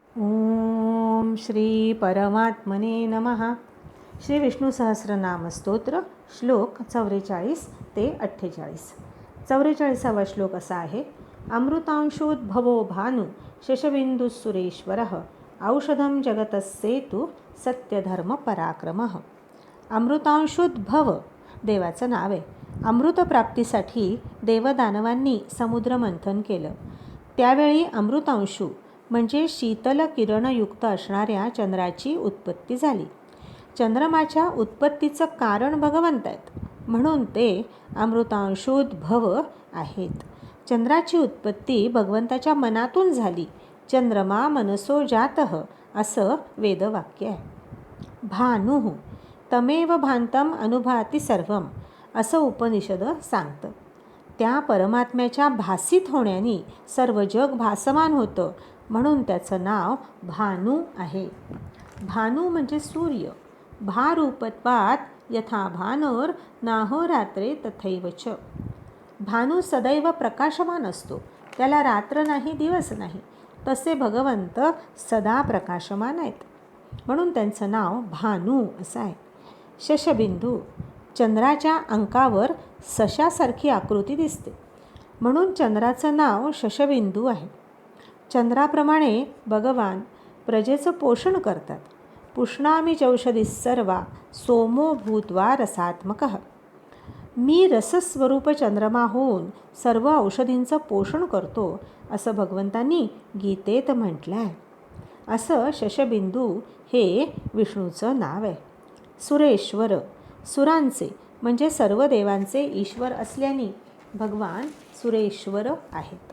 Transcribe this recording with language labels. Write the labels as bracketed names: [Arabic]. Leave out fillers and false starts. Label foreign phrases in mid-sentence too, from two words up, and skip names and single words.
[Sanskrit] ओम श्री परमात्मने नमः. [Marathi] श्री विष्णू सहस्रनाम स्तोत्र श्लोक 44 ते 48. 44वा श्लोक असा आहे. [Sanskrit] अमृतांशोद्भवो भानु शशबिंदु सुरेश्वरः औषधं जगतस्सेतु सत्यधर्म पराक्रमः. [Marathi] अमृतांशोद्भव देवाचं नाव आहे. अमृतप्राप्तीसाठी देवदानवांनी समुद्रमंथन केलं. त्यावेळी अमृतांशू म्हणजे शीतल किरणयुक्त असणाऱ्या चंद्राची उत्पत्ती झाली. चंद्रमाच्या उत्पत्तीचं कारण भगवंत आहेत, म्हणून ते अमृतांशोद्भव आहेत. चंद्राची उत्पत्ती भगवंताच्या मनातून झाली. [Sanskrit] चंद्रमा मनसो जातः [Marathi] असं वेदवाक्य आहे. [Sanskrit] भानुः तमेव भांतम अनुभाती सर्वम [Marathi] असं उपनिषद सांगतं. त्या परमात्म्याच्या भासित होण्याने सर्व जग भासमान होतं, म्हणून त्याचं नाव भानू आहे. भानू म्हणजे सूर्य. [Sanskrit] भारूपत्वात् यथा भानोर नाहोरात्रे तथैवच. [Marathi] भानू सदैव प्रकाशमान असतो, त्याला रात्र नाही दिवस नाही. तसे भगवंत सदा प्रकाशमान आहेत, म्हणून त्यांचं नाव भानू असं आहे. शशबिंदू चंद्राच्या अंकावर सशासारखी आकृती दिसते, म्हणून चंद्राचं नाव शशबिंदू आहे. चंद्राप्रमाणे भगवान प्रजेचं पोषण करतात. [Sanskrit] पुष्णामी चौषधी सर्वा सोमो भूत्वा रसात्मकः. [Marathi] मी रसस्वरूप चंद्रमा होऊन सर्व औषधींचं पोषण करतो असं भगवंतांनी गीतेत म्हटलं आहे. असं शशबिंदू हे विष्णूचं नाव आहे. सुरेश्वर सुरांचे म्हणजे सर्व देवांचे ईश्वर असल्याने भगवान सुरेश्वर आहेत.